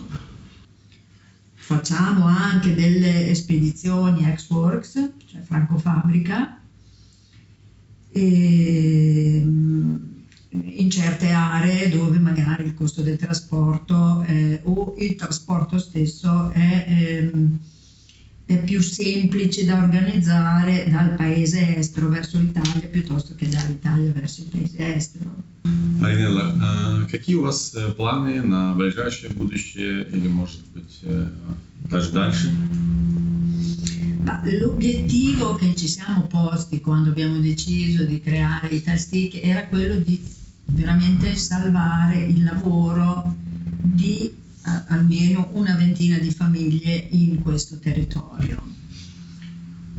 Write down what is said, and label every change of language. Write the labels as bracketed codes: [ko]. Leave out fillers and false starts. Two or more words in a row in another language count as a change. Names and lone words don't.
[it] Facciamo anche delle spedizioni Ex-Works, cioè Francofabbrica, in certe aree dove magari il costo del trasporto o il trasporto stesso è più semplice da organizzare dal paese estero verso l'Italia piuttosto che dall'Italia verso il paese estero. [ru] Маринелла, какие у вас планы на ближайшее будущее или, может быть, даже дальше? [it] L'obiettivo che ci siamo posti quando abbiamo deciso di creare Italstick era quello di veramente salvare il lavoro di almeno una ventina di famiglie in questo territorio.